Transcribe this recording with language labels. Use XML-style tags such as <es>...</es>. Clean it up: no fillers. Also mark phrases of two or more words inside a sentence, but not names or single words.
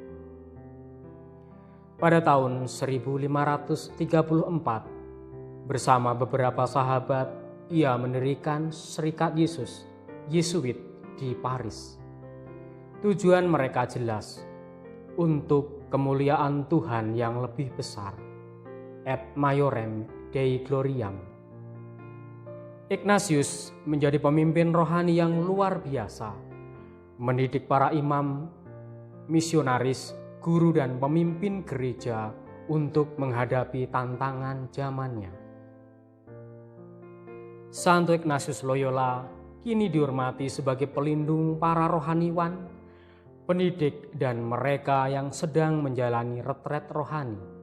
<id>Pada tahun 1534, bersama beberapa sahabat, ia mendirikan Serikat Yesus, Yesuit di Paris. Tujuan mereka jelas, untuk kemuliaan Tuhan yang lebih besar,</id> <la>et maiorem Dei gloriam.</la> <id>Ignatius menjadi pemimpin rohani yang luar biasa, mendidik para imam, misionaris, guru dan pemimpin gereja untuk menghadapi tantangan zamannya. Santo Ignatius Loyola kini dihormati sebagai pelindung para rohaniwan, pendidik dan mereka yang sedang menjalani retret rohani.</id>